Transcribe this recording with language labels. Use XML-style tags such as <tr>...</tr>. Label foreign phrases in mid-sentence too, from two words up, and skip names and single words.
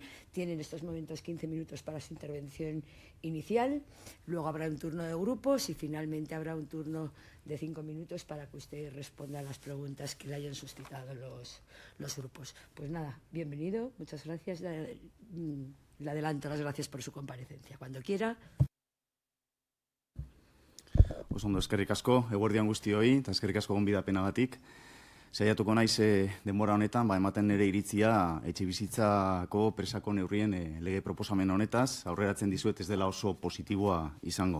<es>Tiene en estos momentos 15 minutos para su intervención inicial. Luego habrá un turno de grupos y finalmente habrá un turno de 5 minutos para que usted responda a las preguntas que le hayan suscitado los grupos. Pues nada, bienvenido. Muchas gracias. Le adelanto las gracias por su comparecencia. Cuando quiera.</es> <eu>Ondo, eskerrik asko, eguerdian guztioi, eta eskerrik asko gonbidapenagatik. Saiatuko naiz denbora honetan, ematen nire iritzia etxebizitzako presako neurrien lege proposamen honetaz, aurreratzen dizuet ez dela oso positiboa izango.</eu>